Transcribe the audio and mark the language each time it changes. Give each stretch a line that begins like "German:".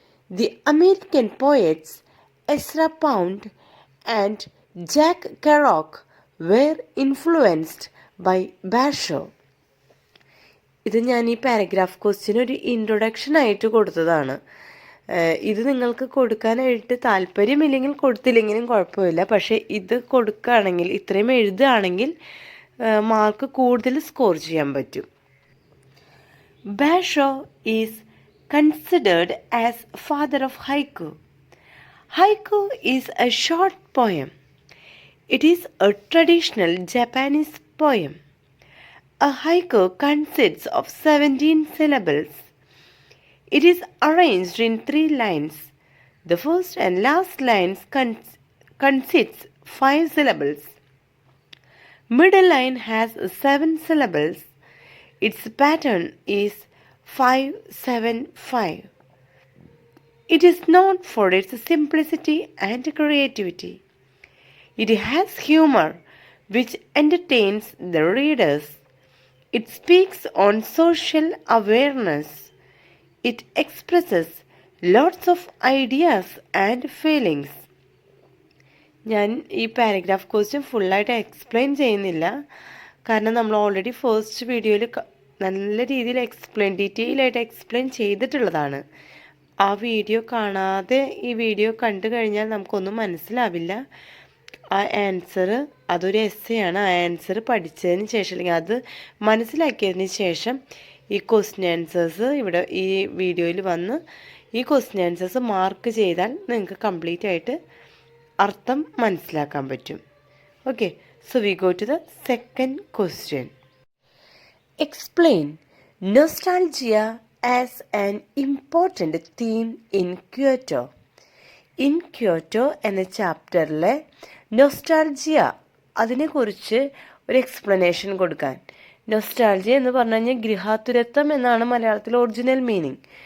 English: The American poets Ezra Pound and Jack Kerouac were influenced by Basho.
Malayalam: ഇത് ഞാൻ ഈ paragraph question ഒരു introduction ആയിട്ട് കൊടുത്തതാണ്. ഇത് നിങ്ങൾക്ക് കൊടുക്കാനായിട്ട് താല്പര്യമില്ലെങ്കിൽ കൊടുത്തില്ലെങ്കിലും കുഴപ്പമില്ല. പക്ഷേ ഇത് കൊടുക്കുകയാണെങ്കിൽ, ഇത്രയും എഴുതുകയാണെങ്കിൽ മാർക്ക് കൂടുതൽ സ്കോർ ചെയ്യാൻ പറ്റും.
English: Basho is considered as father of haiku. Haiku is a short poem. It is a traditional Japanese poem. A haiku consists of 17 syllables. It is arranged in 3 lines. The first and last lines consists 5 syllables. Middle line has 7 syllables. Its pattern is 5-7-5. It is known for its simplicity and creativity. It has humor which entertains the readers. It speaks on social awareness. It expresses lots of ideas and feelings.
Malayalam: ഞാൻ ഈ paragraph question ഫുള്ളായിട്ട് explain ചെയ്യുന്നില്ല. കാരണം നമ്മൾ already first വീഡിയോയിൽ നല്ല രീതിയിൽ detail ആയിട്ട് എക്സ്പ്ലെയിൻ ചെയ്തിട്ടുള്ളതാണ്. ആ വീഡിയോ കാണാതെ ഈ വീഡിയോ കണ്ടു കഴിഞ്ഞാൽ നമുക്കൊന്നും മനസ്സിലാവില്ല. ആ ആൻസർ അതൊരു എസ്സേയാണ്. ആ ആൻസർ പഠിച്ചതിന് ശേഷം, അല്ലെങ്കിൽ അത് മനസ്സിലാക്കിയതിന് ശേഷം ഈ ക്വസ്റ്റ്യൻ ആൻസേഴ്സ് ഇവിടെ ഈ വീഡിയോയിൽ വന്ന് ഈ ക്വസ്റ്റ്യൻ ആൻസേഴ്സ് മാർക്ക് ചെയ്താൽ നിങ്ങൾക്ക് കംപ്ലീറ്റ് ആയിട്ട് അർത്ഥം മനസ്സിലാക്കാൻ പറ്റും.
English: Okay, so we go to the second question. Explain nostalgia as an important theme in Kyoto.
Malayalam: In Kyoto എന്ന ചാപ്റ്ററിലെ നൊസ്റ്റാൾജിയ, അതിനെക്കുറിച്ച് ഒരു എക്സ്പ്ലനേഷൻ കൊടുക്കാൻ. നൊസ്റ്റാൾജിയ എന്ന് പറഞ്ഞു കഴിഞ്ഞാൽ ഗൃഹാതുരത്വം എന്നാണ് മലയാളത്തിൽ ഒറിജിനൽ മീനിങ്.